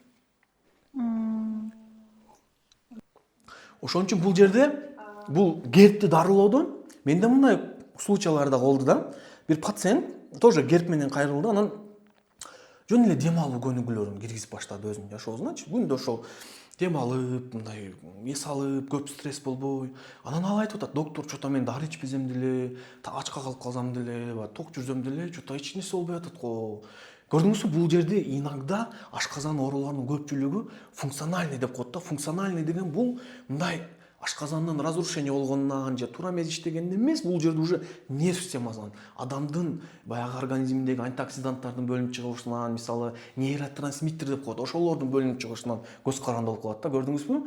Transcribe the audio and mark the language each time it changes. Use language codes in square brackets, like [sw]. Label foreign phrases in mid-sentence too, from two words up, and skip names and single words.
[ky] Ошон үчүн бул жерде бул герпти дарылоодон менде мындай случайлар да болду да. Бир пациент тоже герп менен кайрылды, анан жөн эле дем алуу көнүгүүлөрүн киргизип баштады өзүнүн жашоосуначы. Күндө ошол дем алып, мындай эс алып, көп стресс болбой. Анан ал айтып атат: доктор, что-то мен дары ичпесем деле, ачка калып калсам деле, ток жүрсөм деле, что-то эч нерсе болбой атат го. Көрдүңүзбү, бул жерде иногда ашказан ооруларынын көпчүлүгү функциональный деп коет да. Функциональный деген бул мындай ашказандын разрушение болгонунан же туура эмес иштегенден эмес, бул жерде уже нерв системасынан, адамдын баягы организминдеги антиоксиданттардын бөлүнүп чыгышынан, мисалы нейротрансмиттер деп коет, ошолордун бөлүнүп чыгышынан көз каранды болуп калат да, көрдүңүзбү?